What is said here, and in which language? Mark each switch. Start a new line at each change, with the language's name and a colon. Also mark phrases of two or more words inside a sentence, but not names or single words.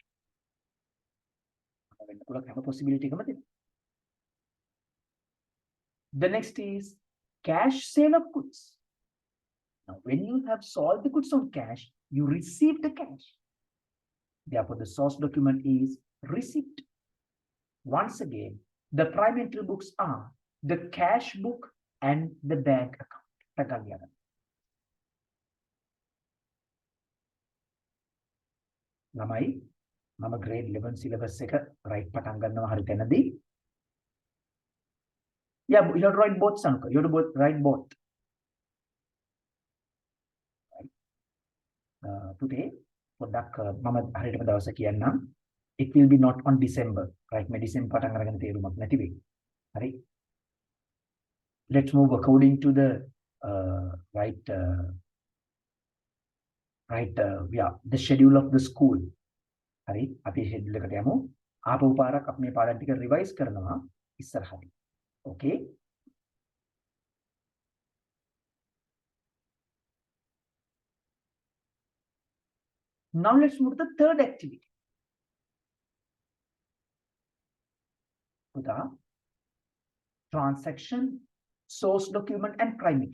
English: The next is cash sale of goods. Now, when you have sold the goods on cash, you receive the cash. Therefore, the source document is receipt. Once again, the prime entry books are the cash book and the bank account.
Sinhala: ළමයි මම
English: grade 11 syllabus
Sinhala: එක write පටන් ගන්නවා හරි තැනදී.
English: Yeah, you have to write both, Sanka. You have to write both. Right. Today,
Sinhala: පොඩ්ඩක් මම හරියටම දවස කියන්නම්.
English: It will be not on December, right?
Sinhala: Medicine පටන් අරගෙන තේරුමක් නැති වෙයි. හරි.
English: Let's move according to the the schedule of the school.
Sinhala: හරි. අපි schedule එකට යමු. ආපහු පාරක් අපි මේ පාඩම් ටික revise කරනවා ඉස්සරහට.
English: Okay? Now let's move to the third activity. Puta, transaction, source document, and primary.